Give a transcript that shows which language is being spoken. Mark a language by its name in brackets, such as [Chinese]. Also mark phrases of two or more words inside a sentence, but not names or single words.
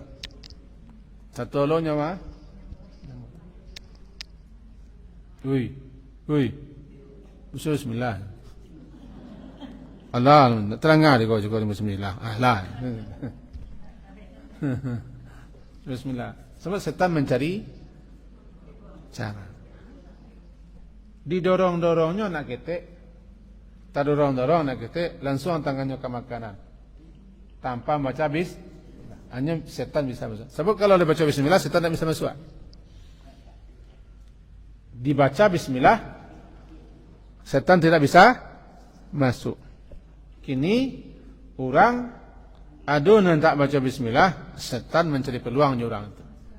[Indonesian] Satu lohnya mah. Ui, bismillah. Allah, terangah dia kau juga bismillah. Lah. Bismillah. Sebab setan mencari cara. Didorong-dorongnya nak ketek, tak dorong-dorong nak ketek, langsung tangannya ke makanan. Tanpa baca bismillah. Hanya setan bisa masuk. Sebab kalau dia baca bismillah, setan tak bisa masuk. Dibaca bismillah, setan tidak bisa masuk. Kini orang ada yang tak baca bismillah, setan mencari peluangnya orang itu.